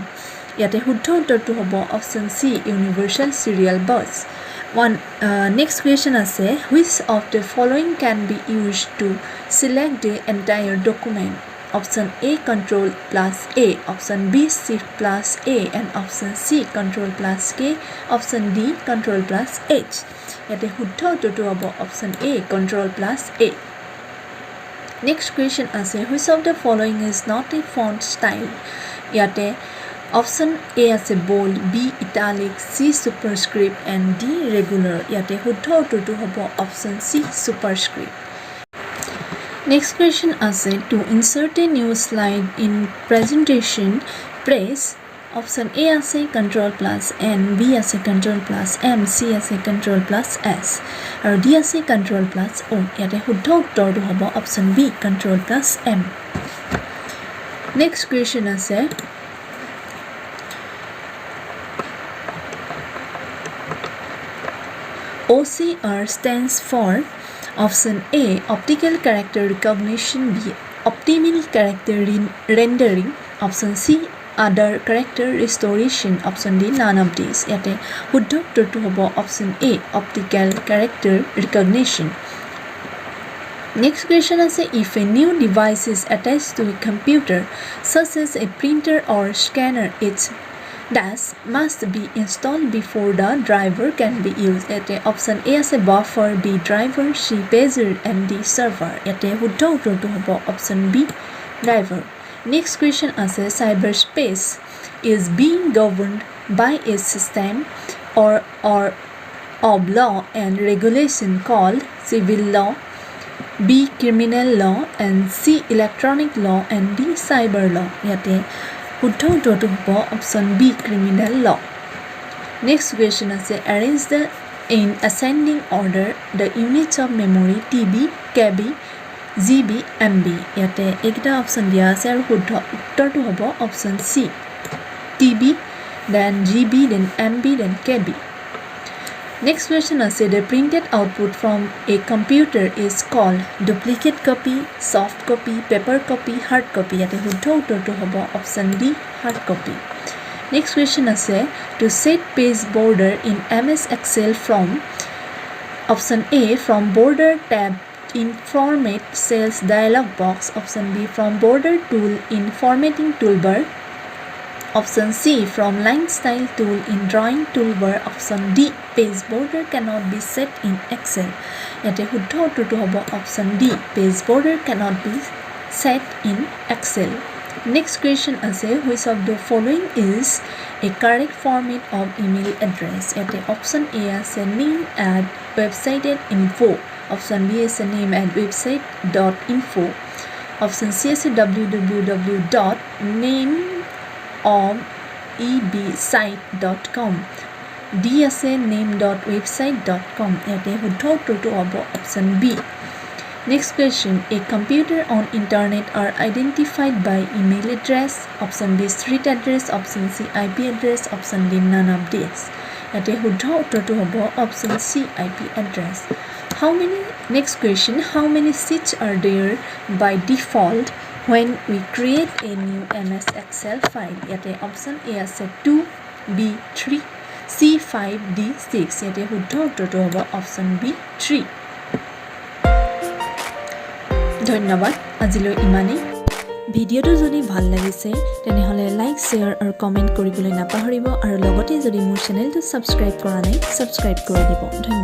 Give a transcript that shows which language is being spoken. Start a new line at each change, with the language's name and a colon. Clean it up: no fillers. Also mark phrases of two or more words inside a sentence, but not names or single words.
Assamese: ইয়াতে শুদ্ধ উত্তৰটো হ'ব
English: option C universal serial bus. Next question আছে which of the following can be used to select the entire document? Option A Ctrl plus A, option B Shift plus A and option C Ctrl plus K, option D Ctrl plus H.
Assamese: ইয়াতে শুদ্ধ উত্তৰটো হ'ব
English: option A Ctrl plus A. Next question আছে which of the following is not a font style? ইয়াতে option A আছে bold, B italic, C superscript and D regular.
Assamese: ইয়াতে শুদ্ধ উত্তৰটো হ'ব
English: option C superscript. Next question আছে to insert a new slide in presentation press option A আছে Ctrl plus N, B আছে Ctrl plus M, C আছে Ctrl plus S আৰু D আছে Ctrl plus O.
Assamese: ইয়াতে শুদ্ধ উত্তৰটো হ'ব
English: option B Ctrl plus M. Next question আছে OCR stands for option A optical character recognition, B optimal character rendering, option C other character restoration, option D none of these.
Assamese: ইয়াতে শুদ্ধ উত্তৰটো হ'ব
English: option A optical character recognition. Next question আছে if a new device is attached to a computer such as a printer or scanner, its dash must be installed before the driver can be used. ইয়াতে option A আছে buffer, B driver, C pager and D server.
Assamese: ইয়াতে শুদ্ধ উত্তৰটো হ'ব
English: option B driver. Next question আছে cyberspace is being governed by a system or of law and regulation called civil law, B criminal law and C electronic law and D cyber law.
Assamese: ইয়াতে শুদ্ধ উত্তৰটো হ'ব
English: option B criminal law. Next question আছে arrange the in ascending order the units of memory TB, KB, GB, MB.
Assamese: ইয়াতে এইকেইটা
English: অপশ্যন
Assamese: দিয়া আছে আৰু শুদ্ধ উত্তৰটো হ'ব
English: option C TB, then GB, then MB, then KB. Next question আছে the printed output from a computer is called duplicate copy, soft copy, paper copy, hard copy.
Assamese: ইয়াতে শুদ্ধ উত্তৰটো হ'ব
English: option D hard copy. Next question আছে to set page border in MS Excel from option A from border tab in format cells dialog box, option B from border tool in formatting toolbar, option C from line style tool in drawing toolbar, option D page border cannot be set in Excel.
Assamese: ইয়াতে শুদ্ধ উত্তৰটো হ'ব
English: option D page border cannot be set in Excel. Next question আছে which of the following is a correct format of email address. ইয়াতে option A আছে name at website.info, option B আছে name at website.info, option C আছে www.nameofebsite.com, D আছে name.website.com.
Assamese: ইয়াতে শুদ্ধ উত্তৰটো হ'ব
English: option B. Next question, a computer on internet are identified by email address, option B street address, option C IP address, option D none of these.
Assamese: ইয়াতে শুদ্ধ উত্তৰটো হ'ব
English: option C IP address. Next question, how many sheets are there by default when we create a new MS Excel file?
Assamese: ইয়াতে
English: option A
Assamese: আছে 2, B 3, C 5, D 6. ইয়াতে শুদ্ধ উত্তৰটো হ'ব
English: option B 3.
Assamese: ধন্যবাদ আজিলৈ ইমানেই. ভিডিঅ'টো যদি ভাল লাগিছে তেনেহ'লে
English: like share
Assamese: আৰু কমেণ্ট কৰিবলৈ নাপাহৰিব আৰু লগতে যদি মোৰ চেনেলটো ছাবস্ক্ৰাইব কৰা নাই ছাবস্ক্ৰাইব কৰি দিব.